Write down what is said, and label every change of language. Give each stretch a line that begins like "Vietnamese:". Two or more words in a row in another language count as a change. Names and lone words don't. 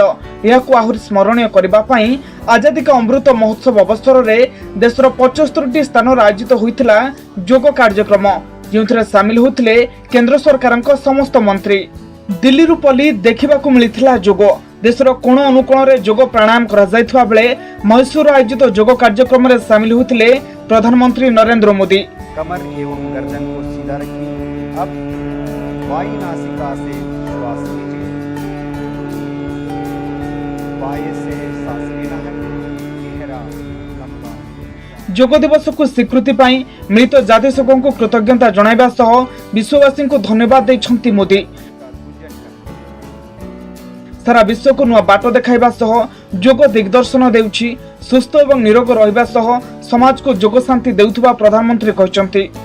Odia: ଏହାକୁ ଆହୁରି ସ୍ମରଣୀୟ କରିବା ପାଇଁ ଆଜାଦୀ କା ଅମୃତ ମହୋତ୍ସବ ଅବସରରେ ଦେଶର 75ଟି ସ୍ଥାନରେ ଆୟୋଜିତ ହୋଇଥିଲା ଯୋଗ କାର୍ଯ୍ୟକ୍ରମ, ଯେଉଁଥିରେ ସାମିଲ ହୋଇଥିଲେ କେନ୍ଦ୍ର ସରକାରଙ୍କ ସମସ୍ତ ମନ୍ତ୍ରୀ। ଦିଲ୍ଲୀରୁ ପଲ୍ଲୀ ଦେଖିବାକୁ ମିଳିଥିଲା ଯୋଗ। ଦେଶର କୋଣ ଅନୁକୋଣରେ ଯୋଗ ପ୍ରାଣାୟାମ କରାଯାଇଥିବା ବେଳେ ମହୀଶୂର ଆୟୋଜିତ ଯୋଗ କାର୍ଯ୍ୟକ୍ରମରେ ସାମିଲ ହୋଇଥିଲେ ପ୍ରଧାନମନ୍ତ୍ରୀ ନରେନ୍ଦ୍ର ମୋଦି।
Hindi: कमर एवं गर्दन को सीधा रखिए। अब बाई नासिका से श्वास लीजिए, बाएं से सांस लेना है, गहरा लंबा।
Odia: ଯୋଗ ଦିବସକୁ ସ୍ୱୀକୃତି ପାଇଁ ମିଳିତ ଜାତିସଂଘକୁ କୃତଜ୍ଞତା ଜଣାଇବା ସହ ବିଶ୍ୱବାସୀଙ୍କୁ ଧନ୍ୟବାଦ ଦେଇଛନ୍ତି ମୋଦି। ସାରା ବିଶ୍ୱକୁ ନୂଆ ବାଟ ଦେଖାଇବା ସହ ଯୋଗ ଦିଗଦର୍ଶନ ଦେଉଛି। ସୁସ୍ଥ ଏବଂ ନିରୋଗ ରହିବା ସହ ସମାଜକୁ ଯୋଗ ଶାନ୍ତି ଦେଉଥିବା ପ୍ରଧାନମନ୍ତ୍ରୀ କହିଛନ୍ତି।